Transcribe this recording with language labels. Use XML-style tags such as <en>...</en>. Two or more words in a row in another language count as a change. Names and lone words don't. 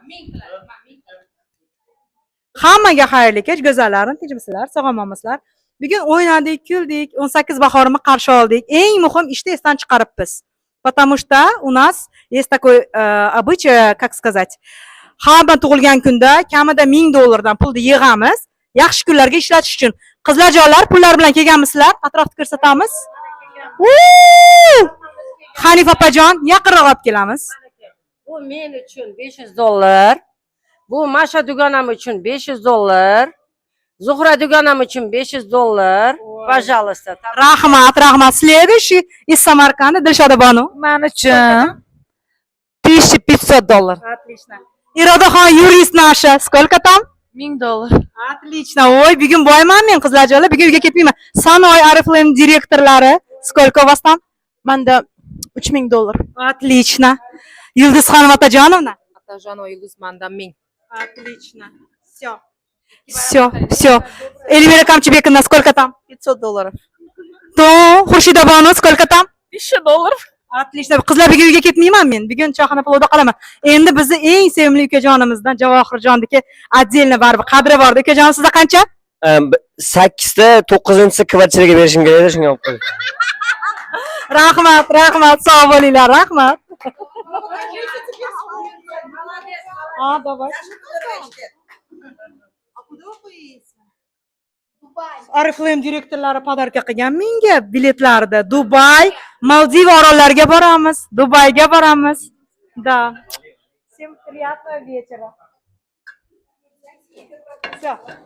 <uz>Hammaga xayrli kech, go'zallarim, tinchmisizlar, sog'ommisizlar. Bugun o'ynadik, kuldik, 18 bahorini qarshi oldik. Eng muhim ishni esdan chiqaribmiz.</uz> <ru>Потому что у нас есть такой обычай, как сказать,</ru> <uz>hamma tug'ilgan kunda kamida $1000 pulni yig'amiz, yaxshi kunlarga ishlatish uchun. Qizlarjonlar, pullar bilan kelganmisizlar? Atrofni ko'rsatamiz. Hanif opajon, yaqinroq olib kelamiz. Bu men uchun $500. Bu Masha dugonam uchun $500. Zuhra dugonam uchun $500. Пожалуйста. Rahmat.</uz> <ru>Следующий из Самарканда Dilshoda Banu.</ru> <uz>Men uchun $1500.</uz> <ru>Отлично. Irodaxon yurist nasha. Сколько там? $1000. Отлично.</ru> <uz>Voy, bugun boyman men qizlarjonlar, bugun uyga ketmayman. Sanoy Ariflem direktorlari.</uz> <ru>Сколько у вас там?</ru> <uz>Menda $3000.</uz> <ru>Отлично.</ru> <uz>Yulduzxon Otajonovna. Otajonova Yulduz menda 1000.</uz> <ru>Отлично. Все. Эльвира Камчебековна, сколько там? $500. То, Xurshida Banu, сколько там? $1000. Отлично.</ru> <uz>Qizlar bugun uyga ketmayman men. Bugun choyxona palovda qolaman. Endi bizni eng sevimli ukajonimizdan Javohirjonniki отдельно baribir qadri bor. Ukajon sizda qancha? 8 ta 9-chi kvartiraga berishim kerak edi, shunga olib qo'ydim. Rahmat. Sog' bo'linglar, rahmat.</uz> <ru>Давай.</ru> <uz>Ariflem direktorlari podarka qilgan menga biletlarni. Dubay, Maldiv orollariga boramiz. Dubayga boramiz.</uz> <ru>Да. Всем приятного вечера. Всё.</ru>